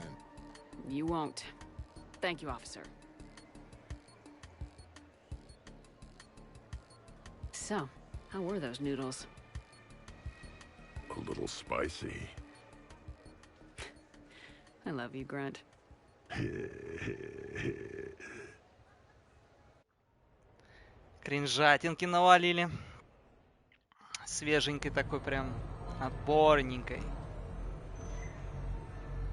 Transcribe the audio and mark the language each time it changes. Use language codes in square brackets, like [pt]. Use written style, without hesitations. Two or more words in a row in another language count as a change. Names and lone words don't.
[en] You won't. Thank you, officer. So, how were those noodles? A little spicy. I love you, Grunt. [ru] Кринжатинки навалили. Свеженькой такой прям. Отборненькой.